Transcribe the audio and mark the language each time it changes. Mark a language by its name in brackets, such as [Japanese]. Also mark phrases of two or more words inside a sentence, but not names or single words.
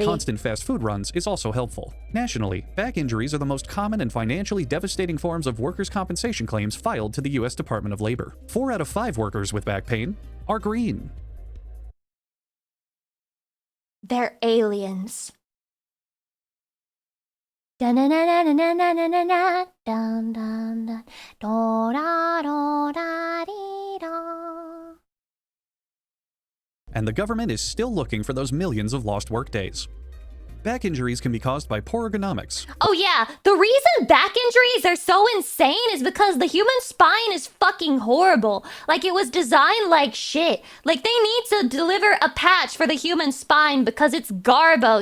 [English] on constant fast food runs is also helpful. Nationally, back injuries are the most common and financially devastating forms of workers' compensation claims filed to the U.S. Department of Labor. 4 out of 5 workers with back pain are green. They're aliens. Da-na-na-na-na-na-na-na-na, dun, dun, dun, do-da-do-da-dee-da. And the government is still looking for those millions of lost workdays. Back injuries can be caused by poor ergonomics. Oh yeah, the reason back injuries are so insane is because the human spine is fucking horrible. Like, it was designed like shit. Like, they need to deliver a patch for the human spine because it's garbo